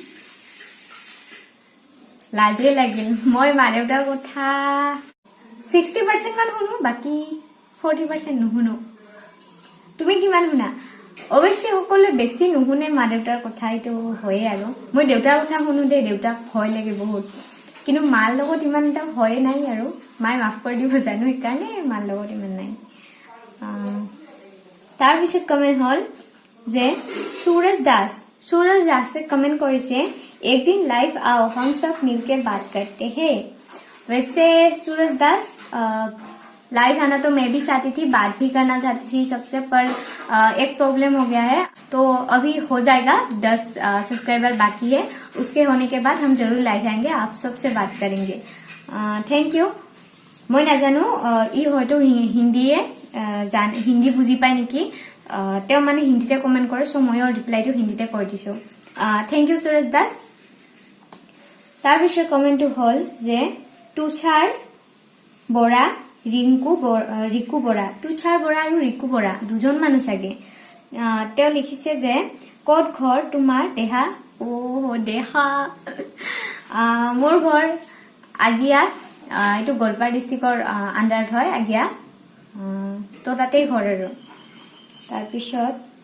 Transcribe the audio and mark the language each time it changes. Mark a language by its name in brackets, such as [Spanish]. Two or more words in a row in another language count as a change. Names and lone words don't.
[Assamese] লাজে লাগিল মই মা দেউতাৰ কথা 60% মান শুনো বাকি 40% নুশুনো তুমি কিমান শুনা অবভিয়াসলি সকলে বেছি নুশুনে মা দেউতাৰ কথা এইটো হয় আৰু মই দেউতাৰ কথা শুনো দে দেউতাক ভয় লাগে বহুত কিন্তু মাৰ লগত ইমান এটা ভয় নাই আৰু মাই মাফ কৰি দিব জানো কাৰণে মাৰ লগত ইমান নাই তাৰ পিছত কমেন্ট হল যে [Hindi] सूरज दास कमेंट करिसे एक दिन लाइव आओ हम सब मिलकर बात करते हैं वैसे सूरज दास लाइव आना तो मैं भी चाहती थी बात भी करना चाहती थी सबसे पर एक प्रॉब्लम हो गया है तो अभी हो जाएगा 10 सब्सक्राइबर बाकी है उसके होने के बाद हम जरूर लाइव आएंगे आप सबसे बात करेंगे [English] thank you [Hindi] मैं ना जानू इ হয়তো [Assamese] হিন্দী বুজি পায় নেকি তেওঁ মানে হিন্দীতে কমেন্ট কৰে সো ময়ো ৰিপ্লাইটো হিন্দীতে কৰি দিছো [English] thank you [Assamese] সুৰেশ দাস তাৰ পিছৰ কমেন্টটো হল যে তুষাৰ বৰা ৰিকু বৰা তুষাৰ বৰা আৰু ৰিকু বৰা দুজন মানুহ সাগে তেওঁ লিখিছে যে কত ঘৰ তোমাৰ দেহা ও দেহা মোৰ ঘৰ আগিয়া এটো গোৱালপাৰা ডিস্ট্ৰিক্টৰ আন্ডাৰত হয় আগিয়া তো তাতেই ঘৰ আৰু তাৰ পিছত